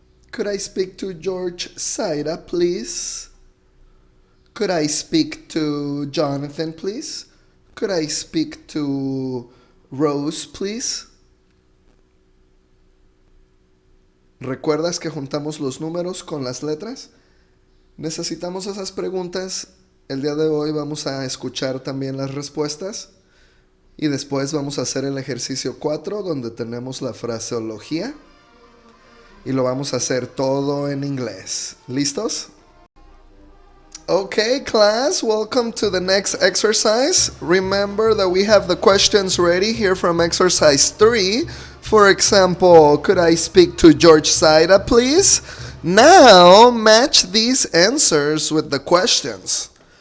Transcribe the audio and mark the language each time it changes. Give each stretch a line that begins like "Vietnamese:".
English: Could I speak to George Saida, please? Could I speak to Jonathan, please? Could I speak to Rose, please?
Spanish: ¿Recuerdas que juntamos los números con las letras? Necesitamos esas preguntas. El día de hoy vamos a escuchar también las respuestas. Y después vamos a hacer el ejercicio 4, donde tenemos la fraseología. Y lo vamos a hacer todo en inglés. ¿Listos?
English: Okay, class, welcome to the next exercise. Remember that we have the questions ready here from exercise 3. For example, could I speak to George Saida, please? Now, match these answers with the questions.